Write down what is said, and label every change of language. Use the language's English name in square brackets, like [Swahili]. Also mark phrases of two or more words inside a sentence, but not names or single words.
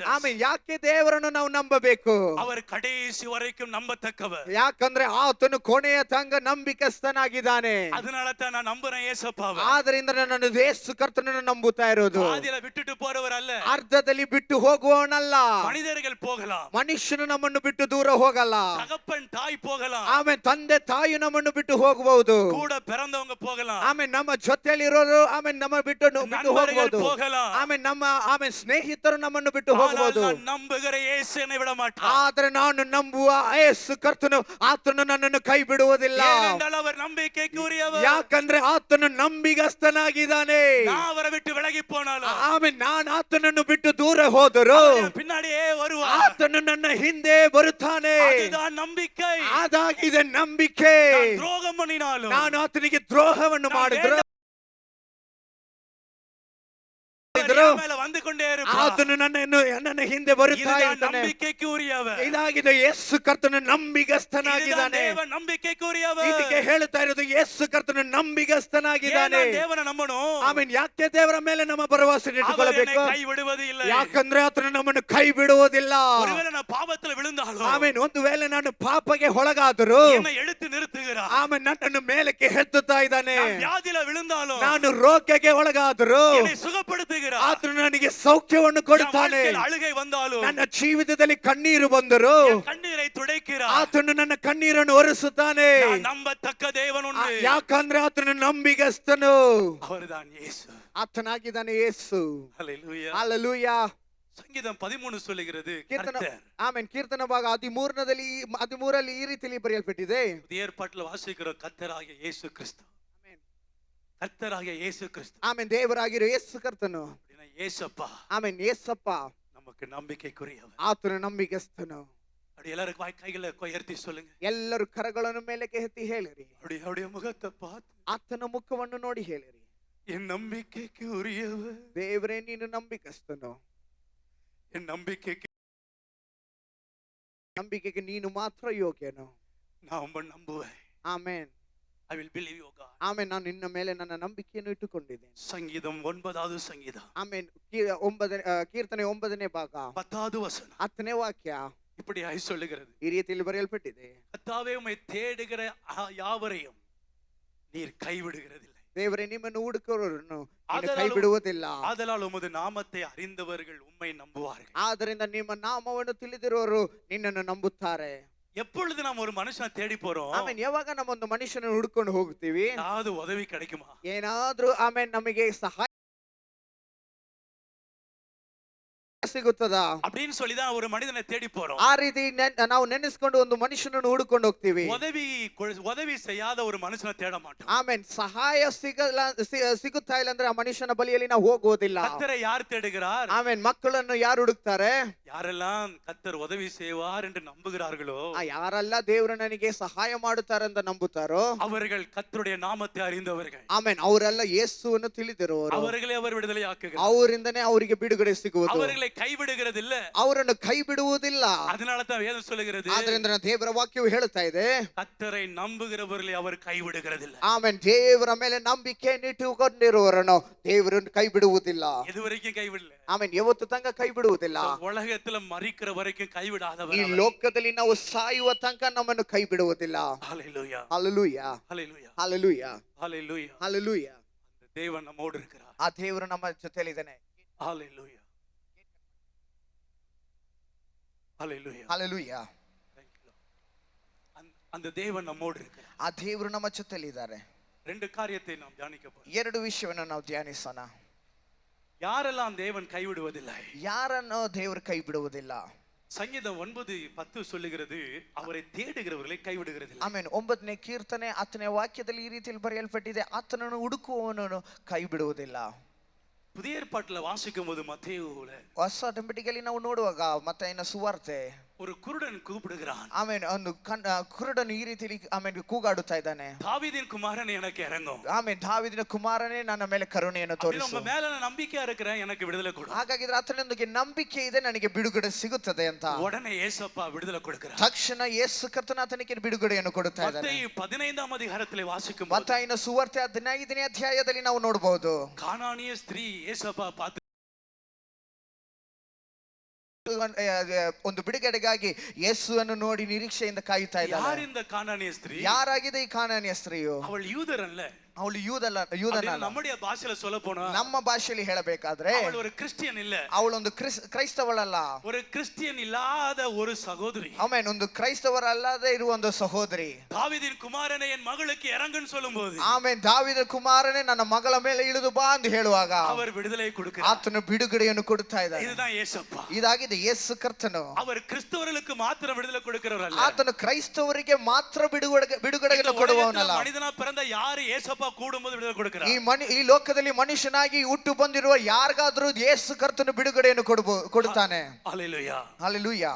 [Kannada] ಆಮೆನ್. ಯಾಕೆ ದೇವರನ್ನು ನಾವು ನಂಬಬೇಕು? [Tamil] அவர் கடைசி வரைக்கும் நம்பத்தக்கவர். [Kannada] ಯಾಕಂದ್ರೆ ಆತನು ಕೊನೆಯ ತನಕ ನಂಬಿಕಸ್ಥನಾಗಿದ್ದಾನೆ. [Tamil] அதனால தான் நான் நம்புறேன் ஏசப்பாவை. [Kannada] ಆದ್ರಿಂದ ನಾನು ಯೇಸು ಕರ್ತನನ್ನು ನಂಬುತ್ತಾ ಇರೋದು. [Tamil] பாதியில விட்டுட்டு போறவர் அல்ல. [Kannada] ಅರ್ಧದಲ್ಲಿ ಬಿಟ್ಟು ಹೋಗುವವನಲ್ಲ. [Tamil] மனிதர்கள் போகலாம், [Kannada] ಮನುಷ್ಯನು ನಮ್ಮನ್ನು ಬಿಟ್ಟು ದೂರ ಹೋಗಲ್ಲ. [Tamil] தகப்பன் தாய் போகலாம், [Kannada] ಆಮೇಲೆ ತಂದೆ ತಾಯಿ ನಮ್ಮನ್ನು ಬಿಟ್ಟು ಹೋಗಬಹುದು. [Tamil] கூட பிறந்தவங்க போகலாம், [Kannada] ಆಮೇಲೆ ನಮ್ಮ ಜೊತೆಯಲ್ಲಿರೋರು ಆಮೇಲೆ ನಮ್ಮ ಬಿಟ್ಟು [Tamil] நண்பர்கள் [Kannada] ಹೋಗಬಹುದು. [Tamil] போகலாம். [Kannada] ಆಮೇಲೆ ನಮ್ಮ ಸ್ನೇಹಿತರು ನಮ್ಮನ್ನು ಬಿಟ್ಟು ಹೋಗಬಹುದು. [Tamil] ஆனால் நான் நம்புகிற இயேசு என்னை விட மாட்டார். [Kannada] ಆದ್ರೆ ನಾನು ನಂಬುವ ಯೇಸು ಕರ್ತನು ಆತನು ನನ್ನನ್ನು ಕೈ ಬಿಡುವುದಿಲ್ಲ. [Tamil] ஏனென்றால் அவர் நம்பிக்கைக்கு உரியவர். [Kannada] ಯಾಕಂದ್ರೆ ಆತನು ನಂಬಿಗಸ್ತನಾಗಿದ್ದಾನೆ. [Tamil] நான் அவரை விட்டு விலகி போனாலும் [Kannada] ಆಮೇಲೆ ನಾನು ಆತನನ್ನು ಬಿಟ್ಟು ದೂರ ಹೋದರು [Tamil] என் பின்னாடியே வருவார். [Kannada] ಆತನು ನನ್ನ ಹಿಂದೆ ಬರುತ್ತಾನೆ. [Tamil] அதுதான் நம்பிக்கை. [Kannada] ಅದಾಗಿದೆ ನಂಬಿಕೆ. [Tamil] நான் துரோகம் பண்ணினாலும் [Kannada] ನಾನು ಆತನಿಗೆ ದ್ರೋಹವನ್ನು ಮಾಡಿದ್ರು [Tamil] அவர் என் மேல வந்து கொண்டே இருப்பார். [Kannada] ಆತನು ನನ್ನ ಹಿಂದೆ ಬರುತ್ತಾ [Tamil] இதுதான் [Kannada] ಇರ್ತಾನೆ. [Tamil] நம்பிக்கைக்கு உரியவர். [Kannada] ಇದಾಗಿದೆ ಯೇಸು ಕರ್ತನು [Tamil] இதுதான் [Kannada] ನಂಬಿಗಸ್ತನಾಗಿದ್ದಾನೆ. [Tamil] தேவன் நம்பிக்கைக்கு உரியவர். [Kannada] ಇದಕ್ಕೆ ಹೇಳ್ತಾ ಇರೋದು ಯೇಸು ಕರ್ತನು ನಂಬಿಗಸ್ತನಾಗಿದ್ದಾನೆ. [Tamil] ஏன் தேவனை ನಮ್ಮணும்? [Kannada] ಆಮೇಲೆ ಯಾಕೆ ದೇವರ ಮೇಲೆ ನಮ್ಮ ಭರವಸೆ [Tamil] அவர் என்னை [Kannada] ಇಟ್ಟುಕೊಳ್ಳಬೇಕು? ಕೈ ಬಿಡುವುದು ಇಲ್ಲ. ಯಾಕಂದ್ರೆ ಆತನು ನಮ್ಮನ್ನು ಕೈ ಬಿಡುವುದಿಲ್ಲ. [Tamil] ஒருவேளை நான் பாவத்துல விழுந்தாலும் [Kannada] ಆಮೇಲೆ ಒಂದು ವೇಳೆ ನಾನು ಪಾಪಗೆ ಒಳಗಾದರೂ [Tamil] என்னை எடுத்து நிறுத்துகிறார். [Kannada] ಆಮೇಲೆ ನನ್ನನ್ನು ಮೇಲಕ್ಕೆ ಎತ್ತುತ್ತಾ ಇದ್ದಾನೆ. [Tamil] நான் வியாதியில விழுந்தாலும் [Kannada] ನಾನು ರೋಗಕ್ಕೆ ಒಳಗಾದರೂ [Tamil] என்னை சுகப்படுத்துகிறார். [Kannada] ಆತನು ನನಗೆ ಸೌಖ್ಯವನ್ನು [Tamil] என் [Kannada] ಕೊಡುತ್ತಾನೆ. [Tamil] வாழ்க்கையில் அழுகை வந்தாலும் [Kannada] ನನ್ನ ಜೀವಿತದಲ್ಲಿ ಕಣ್ಣೀರು ಬಂದರು [Tamil] என் கண்ணீரை துடைக்கிறார். [Kannada] ಆತನು ನನ್ನ ಕಣ್ಣೀರನ್ನು ಒರೆಸುತ್ತಾನೆ. [Tamil] நான் நம்பத்தக்க தேவன் உண்டு. [Kannada] ಯಾಕಂದ್ರೆ ಆತನು ನಂಬಿಗಸ್ತನು. [Tamil] அவர்தான் இயேசு. [Kannada] ಆತನಾಗಿದ್ದಾನೆ ಯೇಸು. [Tamil] ஹல்லேலூயா. [Kannada] ಹಲ್ಲೆಲೂಯಾ. [Tamil] சங்கீதம் 13 சொல்லுகிறது [Kannada] ಕೀರ್ತನ [Tamil] கர்த்தர். [Kannada] ಆಮೆನ್. ಕೀರ್ತನ ಭಾಗ 13ರಲ್ಲಿ ಈ ರೀತಿಯಲ್ಲಿ ಬರೆಯಲ್ಪಟ್ಟಿದೆ. [Tamil] புதிய ஏற்பாட்டில் வாசிக்கிற கர்த்தராகிய இயேசு கிறிஸ்து. கர்த்தராகிய இயேசு கிறிஸ்து. [Kannada] ಆಮೆನ್. ದೇವರಾಗಿರೋ ಯೇಸು ಕರ್ತನು. [Tamil] அப்படின்னா இயேசப்பா [Kannada] ಆಮೆನ್. ಯೇಸಪ್ಪ [Tamil] நமக்கு நம்பிக்கைக்குரியவர். [Kannada] ಆತನು ನಂಬಿಗಸ್ತನು. [Tamil] அப்படி எல்லாரும் கைகளை உயர்த்தி சொல்லுங்க. [Kannada] ಎಲ್ಲರೂ ಕರಗಳನ್ನು ಮೇಲಕ್ಕೆ ಎತ್ತಿ ಹೇಳಿರಿ. [Tamil] அப்படி அவருடைய முகத்தை பார்த்து [Kannada] ಆತನ ಮುಖವನ್ನು ನೋಡಿ ಹೇಳಿರಿ, [Tamil] என் நம்பிக்கைக்கு உரியவர். [Kannada] ದೇವರೇ ನೀನು ನಂಬಿಗಸ್ತನು. [Tamil] என் [Kannada] ನಂಬಿಕೆಗೆ ನೀನು ಮಾತ್ರ ಯೋಗ್ಯನು. [Tamil] நான் உம்மை நம்புவேன். [Kannada] ಆಮೆನ್. [English] I will believe you God. [Kannada] ಆಮೆನ್. ನಾನು ನಿನ್ನ ಮೇಲೆ ನನ್ನ ನಂಬಿಕೆಯನ್ನು ಇಟ್ಟುಕೊಂಡಿದ್ದೇನೆ. [Tamil] சங்கீதம் 9வது சங்கீதம் [Kannada] ಆಮೆನ್. ಕೀರ್ತನೆ 9ನೇ ಭಾಗ [Tamil] 10வது வசனம் [Kannada] 10ನೇ ವಾಕ್ಯ [Tamil] இப்படி சொல்லுகிறது. [Kannada] ಈ ರೀತಿಯಲ್ಲಿ ಬರೆಯಲ್ಪಟ್ಟಿದೆ. [Tamil] கர்த்தாவே உம்மை தேடுகிற யாவரையும் நீர் கைவிடுகிறதில்லை. [Kannada] ದೇವರೇ ನಿಮ್ಮನ್ನು ಹುಡುಕುವವರನ್ನು ನೀನು ಕೈ [Tamil] ಆದಲಾಲು- [Kannada] ಬಿಡುವುದಿಲ್ಲ. [Tamil] ஆதலால் உமது நாமத்தை அறிந்தவர்கள் உம்மை நம்புவார்கள். [Kannada] ಆದ್ದರಿಂದ ನಿಮ್ಮ ನಾಮವನ್ನು ತಿಳಿದಿರುವವರು ನಿನ್ನನ್ನು ನಂಬುತ್ತಾರೆ. [Tamil] எப்பொழுது நாம் ஒரு மனுஷனை தேடி போறோம், [Kannada] ಆಮೇನ್. ಯಾವಾಗ ನಮ್ಮ ಒಂದು ಮನುಷ್ಯನ ಹುಡುಕೊಂಡು ಹೋಗ್ತೀವಿ, [Tamil] ஏதாவது உதவி கிடைக்குமா? [Kannada] ಏನಾದ್ರೂ ಆಮೇನ್ ನಮಗೆ ಸಹಾಯ ಸಿಗುತ್ತದಾ [Tamil] அப்படின்னு சொல்லிதான் ஒரு மனிதனை தேடி போறோம். [Kannada] ಆ ರೀತಿ ನಾವು ನೆನೆಸ್ಕೊಂಡು ಒಂದು ಮನುಷ್ಯನನ್ನು ಹುಡುಕೊಂಡು ಹೋಗ್ತೀವಿ. [Tamil] உதவி செய்யாத ஒரு மனுஷனை தேட மாட்டோம். [Kannada] ಆಮೇನ್. ಸಹಾಯ ಸಿಗುತ್ತಾ ಇಲ್ಲ ಅಂದ್ರೆ ಆ ಮನುಷ್ಯನ ಬಳಿಯಲ್ಲಿ ನಾವು ಹೋಗುವುದಿಲ್ಲ. [Tamil] கர்த்தரை யார் தேடுகிறார்? [Kannada] ಆಮೇನ್. ಮಕ್ಕಳನ್ನು ಯಾರು ಹುಡುಕ್ತಾರೆ? [Tamil] யாரெல்லாம் கர்த்தர் உதவி செய்வார் என்று நம்புகிறார்களோ, [Kannada] ಯಾರೆಲ್ಲ ದೇವರು ನನಗೆ ಸಹಾಯ ಮಾಡುತ್ತಾರೆ ಅಂತ ನಂಬುತ್ತಾರೋ [Tamil] அவர்கள் கர்த்தருடைய நாமத்தை அறிந்தவர்கள். [Kannada] ಆಮೇನ್. ಅವರೆಲ್ಲ ಯೇಸುವನ್ನು ತಿಳಿದಿರುವವರು. [Tamil] அவர்களை அவர் விடுதலை ஆக்குகிறார். [Kannada] ಅವರಿಂದನೇ ಅವರಿಗೆ ಬಿಡುಗಡೆ ಸಿಗುವುದು. [Tamil] அவர்களை கைவிடுகிறது இல்ல. [Kannada] ಅವರನ್ನು ಕೈ ಬಿಡುವುದಿಲ್ಲ. [Tamil] அதனால தான் வேதம் சொல்லுகிறது, [Kannada] ಆದ್ರಿಂದ ದೇವರ ವಾಕ್ಯವು ಹೇಳುತ್ತಾ ಇದೆ, [Tamil] கர்த்தரை நம்புகிறவர்களை அவர் கைவிடுகிறதில்ல. [Kannada] ಆಮೇನ್. ದೇವರ ಮೇಲೆ ನಂಬಿಕೆಯನ್ನು ಇಟ್ಟುಕೊಂಡಿರುವವರನ್ನು ದೇವರನ್ನು ಕೈ ಬಿಡುವುದಿಲ್ಲ. [Tamil] எதுவரைக்கும் கைவிடல. [Kannada] ಆಮೇನ್. ಯಾವತ್ತು ತನಕ ಕೈ ಬಿಡುವುದಿಲ್ಲ. [Tamil] உலகத்துல மரிக்கிற வரைக்கும் [Kannada] ಈ [Tamil] கைவிடாதவர். [Kannada] ಲೋಕದಲ್ಲಿ ನಾವು ಸಾಯುವ ತನಕ ನಮ್ಮನ್ನು ಕೈ ಬಿಡುವುದಿಲ್ಲ. [Tamil] ஹல்லேலூயா. [Kannada] ಹಲ್ಲೆಲೂಯಾ. [Tamil] ஹல்லேலூயா. [Kannada] ಹಲ್ಲೆಲೂಯಾ. [Tamil] ஹல்லேலூயா. [Kannada] ಹಲ್ಲೆಲೂಯಾ. [Tamil] அந்த தேவன் நம்மோடு இருக்கிறார். [Kannada] ಆ ದೇವರು ನಮ್ಮ ಜೊತೆಯಲ್ಲಿದ್ದಾನೆ. [Tamil] ஹல்லேலூயா. ஹல்லேலூயா. [Kannada] ಹಲ್ಲೆಲೂಯಾ. [English] Thank you, Lord. [Tamil] அந்த தேவன் நம்மோடு இருக்கிறார். [Kannada] ಆ ದೇವರು ನಮ್ಮ ಜೊತೆಯಲ್ಲಿದ್ದಾರೆ. [Tamil] ரெண்டு காரியத்தை நாம் தியானிக்க போறோம். [Kannada] 2 ವಿಷಯವನ್ನು ನಾವು ಧ್ಯಾನಿಸೋಣ. [Tamil] யாரெல்லாம் தேவன் கைவிடுவதில்லை? [Kannada] ಯಾರನ್ನು ದೇವರು ಕೈ ಬಿಡುವುದಿಲ್ಲ. [Tamil] சங்கீதம் 9:10 சொல்லுகிறது, அவரை தேடுகிறவர்களை கைவிடுகிறதில்லை. [Kannada] ಆಮೇನ್. 9ನೇ ಕೀರ್ತನೆ 10ನೇ ವಾಕ್ಯದಲ್ಲಿ ಈ ರೀತಿಯಲ್ಲಿ ಬರೆಯಲ್ಪಟ್ಟಿದೆ, ಆತನನ್ನು ಹುಡುಕುವವನನ್ನು ಕೈ ಬಿಡುವುದಿಲ್ಲ. [Tamil] புதிய ஏற்பாட்டில் வாசிக்கும் போது மத்தேயுல [Kannada] ಹೊಸ ಒಡಂಬಡಿಕೆಯಲ್ಲಿ ನಾವು ನೋಡುವಾಗ ಮತ್ತಾಯನ ಸುವಾರ್ತೆ [Tamil] ஒரு குருடன் கூப்பிடுகிறான். [Kannada] ಆಮೇನ್. ಒಂದು ಕುರುಡನು ಈ ರೀತಿಯಲ್ಲಿ ಆಮೇನ್ ಕೂಗಾಡುತ್ತಾ ಇದ್ದಾನೆ, [Tamil] தாவீதின் குமாரன் எனக்கு இறங்கும். [Kannada] ಆಮೇನ್. ದಾವೀದನ ಕುಮಾರನೇ ನನ್ನ ಮೇಲೆ ಕರುಣೆಯನ್ನು ತೋರಿಸು. [Tamil] உங்க மேல நான் நம்பிக்கையா இருக்கிறேன், எனக்கு விடுதலை கொடு. [Kannada] ಹಾಗಾಗಿದ್ರೆ ಆತನೊಂದಿಗೆ ನಂಬಿಕೆ ಇದೆ, ನನಗೆ ಬಿಡುಗಡೆ ಸಿಗುತ್ತದೆ ಅಂತ [Tamil] உடனே ஏசப்பா விடுதலை கொடுக்கிறார். [Kannada] ತಕ್ಷಣ ಯೇಸು ಕರ್ತನ ಆತನಿಗೆ ಬಿಡುಗಡೆಯನ್ನು ಕೊಡುತ್ತಾ ಇದ್ದಾನೆ. [Tamil] மத்தேயு 15ஆம் அதிகாரத்திலே வாசிக்கும் போது [Kannada] ಮತ್ತಾಯನ ಸುವಾರ್ತೆ 15ನೇ ಅಧ್ಯಾಯದಲ್ಲಿ ನಾವು ನೋಡಬಹುದು, [Tamil] கானானிய ஸ்திரீ ஏசப்பா பார்த்து [Kannada] ಒಂದು ಬಿಡುಗಡೆಗಾಗಿ ಯೇಸುವನ್ನು ನೋಡಿ ನಿರೀಕ್ಷೆಯಿಂದ ಕಾಯುತ್ತಾ [Tamil] யார் [Kannada] ಇದ್ದಾಳೆ. [Tamil] இந்த கானானிய ஸ்திரீ? [Kannada] ಯಾರಾಗಿದೆ ಈ ಕಾನಾನ್ಯ ಸ್ತ್ರೀಯು? [Tamil] அவள் யூதர் அல்ல. [Kannada] ಅವಳು ಯೂದನ [Tamil] அப்படின்னு நம்முடைய பாஷையில சொல்ல போனா [Kannada] ನಮ್ಮ ಭಾಷೆಯಲ್ಲಿ ಹೇಳಬೇಕಾದ್ರೆ [Tamil] அவள் ஒரு கிறிஸ்டியன் இல்ல, [Kannada] ಅವಳೊಂದು ಕ್ರೈಸ್ತವಳಲ್ಲ, [Tamil] ஒரு கிறிஸ்டியன் இல்லாத ஒரு சகோதரி. [Kannada] ಆಮೇನ್, ಒಂದು ಕ್ರೈಸ್ತವರಲ್ಲದೆ ಇರುವ ಒಂದು ಸಹೋದರಿ. [Tamil] தாவீதின் குமாரனை என் மகளுக்கு இறங்குன்னு சொல்லும்போது [Kannada] ಆಮೇನ್, ದಾವೀದ ಕುಮಾರನೇ ನನ್ನ ಮಗಳ ಮೇಲೆ ಇಳಿದು ಬಾ ಎಂದು ಹೇಳುವಾಗ [Tamil] அவர் விடுதலை கொடுக்கிறார். [Kannada] ಆತನು ಬಿಡುಗಡೆಯನ್ನು ಕೊಡುತ್ತಾ ಇದ್ದಾನೆ. [Tamil] இதுதான் இயேசப்பா. [Kannada] ಇದಾಗಿದೆ ಯೇಸು ಕರ್ತನು. [Tamil] அவர் கிறிஸ்தவர்களுக்கு ಮಾತ್ರ விடுதலை கொடுக்கிறவர் அல்ல, [Kannada] ಆತನು ಕ್ರೈಸ್ತವರಿಗೆ ಮಾತ್ರ ಬಿಡುಗಡೆಯನ್ನು ಕೊಡುವವನಲ್ಲ. [Tamil] மனிதனா பிறந்த ಯಾರು இயேசப்பா கூடும்போது விடுதலை கொடுக்கிறார். [Kannada] ಈ ಲೋಕದಲ್ಲಿ ಮನುಷ್ಯನಾಗಿ ಹುಟ್ಟು ಬಂದಿರುವ ಯಾರಿಗಾದ್ರೂ ಯೇಸು ಕರ್ತನು ಬಿಡುಗಡೆಯನ್ನು ಕೊಡುತ್ತಾನೆ. [Tamil] ஹalleluya, [Kannada] ಹಲ್ಲೆಲೂಯಾ,